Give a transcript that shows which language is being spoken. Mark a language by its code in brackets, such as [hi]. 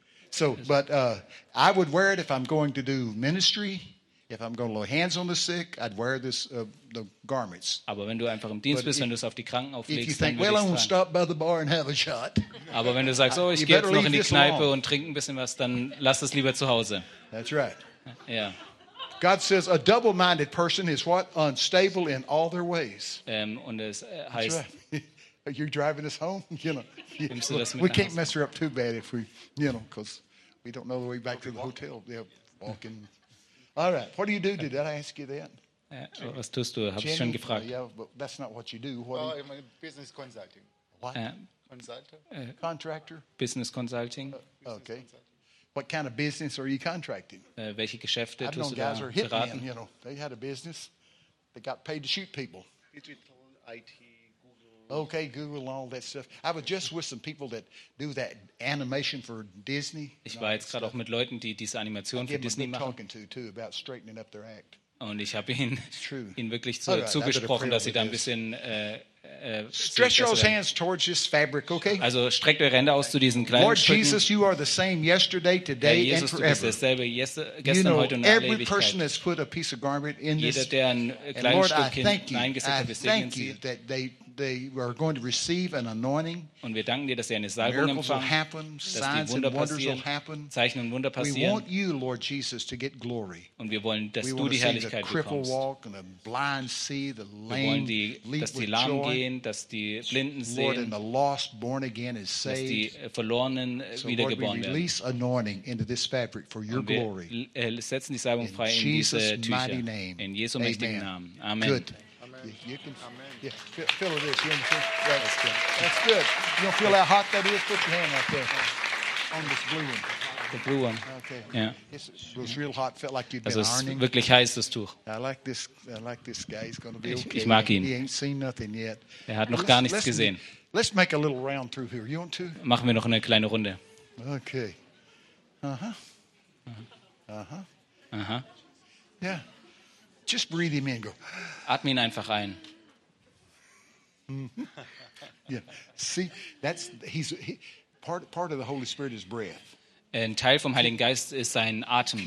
[en] So, but I would wear it if I'm going to do ministry, if I'm going to lay hands on the sick, I'd wear this the garments. [de] Aber wenn du einfach im Dienst bist, wenn du es auf die Kranken auflegst, [en] if you think, well, I'm going to stop by the bar and have a shot. [de] Aber wenn du sagst, oh, ich gehe jetzt noch in die Kneipe und trinke ein bisschen was, dann lass es lieber zu Hause. [en] That's right. [de] Ja. [en] God says a double-minded person is what? Unstable in all their ways. [de] Und es heißt, right. [en] Are you driving us home? You know, we can't mess her up too bad if we, you know, because we don't know the way back to the hotel. They're walking. All right. What do you do? Did I ask you that? [de] Was tust du? Habe ich schon gefragt. [en] Yeah, but that's not what you do. What well, I'm a business consulting. What? Consultant. Contractor. Business consulting. Okay. What kind of business are you contracting? [de] Welche Geschäfte tust du da beraten? [en] I've known guys are hitmen, you know. They had a business. They got paid to shoot people. Digital, IT, Google. Okay, Google and all that stuff. I was just with some people that do that animation for Disney. [de] Ich war jetzt gerade auch mit Leuten, die diese Animation für Disney machen. [en] I've been talking to about straightening up their act. [de] Und ich habe ihnen wirklich zugesprochen, dass sie da ein bisschen [en] stretch your hands towards this fabric, okay? [de] Also streckt eure Hände aus zu diesen kleinen [en] Lord Jesus, you are the same yesterday, today, [de] Herr Jesus, [en] and forever. [de] Du bist dasselbe gestern, [en] you know, [de] heute und [en] every person has put a piece of garment in this. [de] Jeder, der ein kleines [en] Lord, [de] Stück hineingesetzt hat, [en] thank you that they are going to receive an anointing. [de] Und wir danken dir, dass sie eine Salbung empfangen, dass die Wunder passieren, Zeichen und Wunder passieren. [en] We want you, Lord Jesus, to get glory. [de] Und wir wollen, dass du die Herrlichkeit bekommst. [en] Walk and blind see, the lame [de] wir wollen, die, dass die Lahmen gehen, dass die Blinden sehen, [en] Lord, the lost born again is saved. [de] Dass die Verlorenen [en] so, [de] wiedergeboren werden. [en] We release anointing into this fabric for your glory. [de] Wir setzen die Salbung frei in diese Tücher. In Jesu mächtigen Namen. Amen. [en] Good. You can feel this. You understand? That's good. You don't feel how hot that is? Put your hand out there. On this blue one. The blue one. Okay. Yeah. It was real hot. Felt like you'd been ironing. [de] Also, wirklich heiß das Tuch. [en] I like this guy. He's gonna be okay. [de] Ich mag ihn. [en] He ain't seen nothing yet. [de] Er hat noch gar nichts gesehen. [en] Let's make a little round through here. You want to? [de] Machen wir noch eine kleine Runde. [en] Okay. Uh-huh. Yeah. Just breathe him in. Go. [de] Atme ihn einfach ein. [en] Yeah. See, part of the Holy Spirit is breath. [de] Ein Teil vom Heiligen Geist ist sein Atem.